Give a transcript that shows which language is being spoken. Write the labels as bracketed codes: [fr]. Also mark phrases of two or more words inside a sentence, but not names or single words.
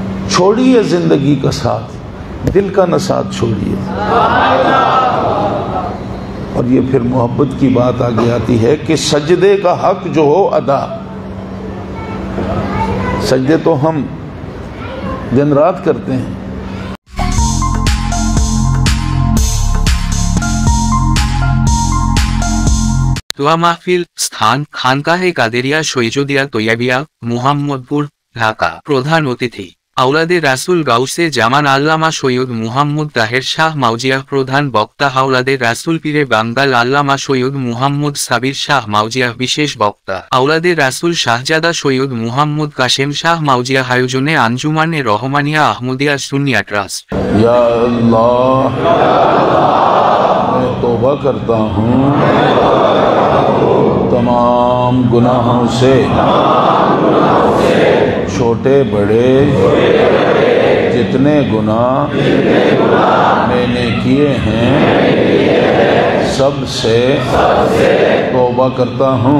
[ur] چھوڑیے زندگی کا ساتھ، دل کا نہ ساتھ چھوڑیے۔ اور یہ پھر محبت کی بات آگے آتی ہے کہ سجدے کا حق جو ہو ادا۔ سجدے تو ہم دن رات کرتے ہیں۔ [bn] দোয়া মাহফিল, স্থান খানকাহে কাদেরিয়া শৈজদিয়া তৈয়াবিয়া, মুহাম্মদপুর, ঢাকা। প্রধান অতিথি আওলাদে রাসুল গাউসে জামান আল্লামা সৈয়দ মুহাম্মদ তাহের শাহ মাউজিয়া। প্রধান বক্তা আওলাদে রাসুল পীরে বাঙ্গাল আল্লামা সৈয়দ মুহাম্মদ সাবির শাহ মাউজিয়া। বিশেষ বক্তা আওলাদে রাসুল শাহজাদা সৈয়দ মুহাম্মদ কাশেম শাহ মাউজিয়া। আয়োজনে আঞ্জুমানে রহমানিয়া আহমদিয়া সুন্নিয়া ট্রাস্ট। [ur] یا اللہ میں توبہ کرتا ہوں تمام گناہوں سے، چھوٹے بڑے جتنے گناہ میں نے کیے ہیں سب سے توبہ کرتا ہوں۔